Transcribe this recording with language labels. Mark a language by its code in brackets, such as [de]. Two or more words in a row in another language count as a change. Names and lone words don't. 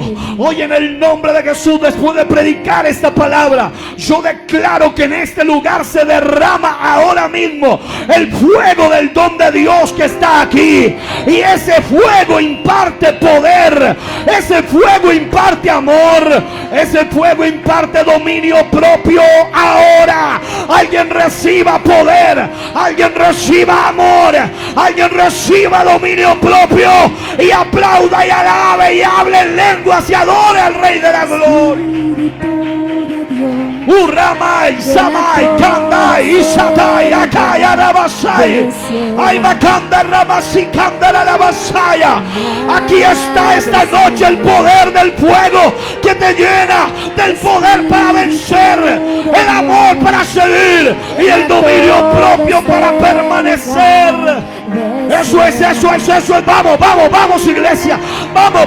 [es] Hoy, en el nombre de Jesús, después de predicar esta palabra, yo declaro que en este lugar se derrama ahora mismo el fuego del don de Dios que está aquí, y ese fuego imparte poder, ese fuego imparte amor, ese fuego imparte dominio propio. Ahora alguien reciba poder, alguien reciba amor, alguien reciba dominio propio, y aplauda y alabe y hable en lenguas y adore al Rey de la Gloria. Uramai, Samai, Kandai, Isatai, Akaya, Rabasai, Aimakanda, Rabasi, Kandara, Rabasaya. Aquí está esta noche el poder del fuego que te llena, del poder para vencer, el amor para seguir y el dominio propio para permanecer. Eso es. Vamos, iglesia.